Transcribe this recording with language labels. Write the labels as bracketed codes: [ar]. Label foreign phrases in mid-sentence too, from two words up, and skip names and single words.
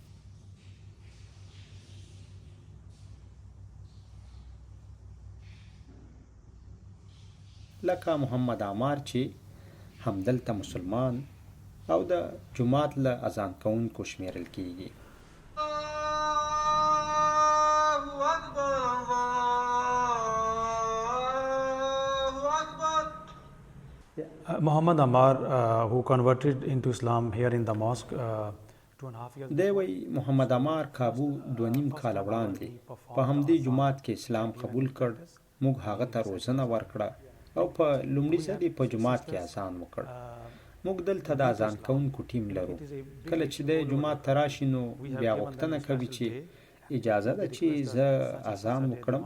[ps] لکه محمد عمار چې همدلته مسلمان او د جومات له اذان کوونکو شمیرل کیږي. [en] Muhammad Ammar, who converted into Islam here in the mosque 2.5 years ago. [ps] دی وایي محمد عمار کابو 2.5 کاله وړاندې په همدې جومات کې اسلام قبول کړ. موږ هغه ته روزنه ورکړه او په لومړي ځل یې په جومات کې اذان وکړ. موږ دلته د اذان کوونکو ټیم لرو. کله چې د جومات ته راشي نو بیا غوښتنه کوي چې اجازه ده چې زه اذان وکړم.